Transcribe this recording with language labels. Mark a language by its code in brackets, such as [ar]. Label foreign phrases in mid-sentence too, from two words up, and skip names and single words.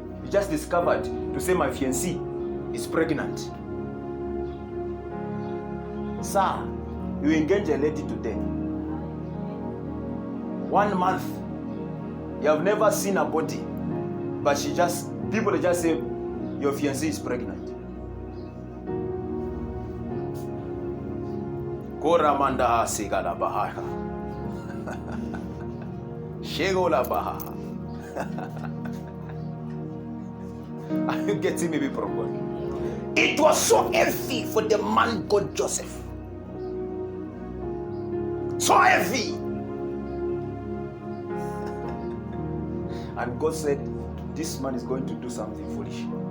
[en] He just discovered to say my fiancé is pregnant. Sir, you engage a lady today. 1 month, you have never seen her body, but people just say your fiancé is pregnant. Koramanda sigala bahaka. Shegola baha. Are you getting me, people of God? It was so heavy for the man called Joseph. So heavy. And God said, this man is going to do something foolish.